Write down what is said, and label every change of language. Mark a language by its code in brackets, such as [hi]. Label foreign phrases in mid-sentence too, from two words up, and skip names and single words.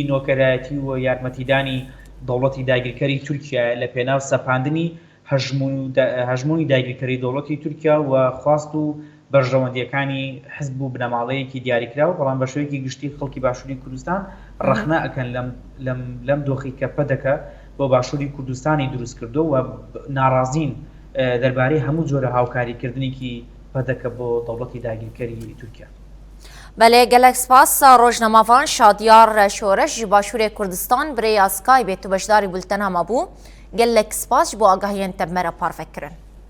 [ckb] نۆکەرایەتی و یارمەتیدانی دەوڵەتی داگیرکەری تورکیا لە پێناو سەپاندنی هەژمونی داگیرکەری دەوڵەتی تورکیا و خواست و بەرژەوەندیەکانی حزب و بنەماڵەیەکی دیاریکراوە بەڵام بە شێوەیەکی گشتی خەڵکی باشووری کوردستان ڕەخنە ئەکەن لەم دۆخی کە پەدەکە بۆ باشووری کوردستانی دروست کردو و ناڕازین دەربارەی هەموو جۆرە هاوکاریکردنێکی پەدەکە بۆ دەوڵەتی داگیرکەری تورکیا. [ku] بەڵێ گەلێک سپاس ڕۆژنەماڤان شادیار شۆرەش ji باشوورê Kurdistan birêya Skype tu beşdarî bultena me bû gelek spas ji bo agahiyên te me re parvekirin.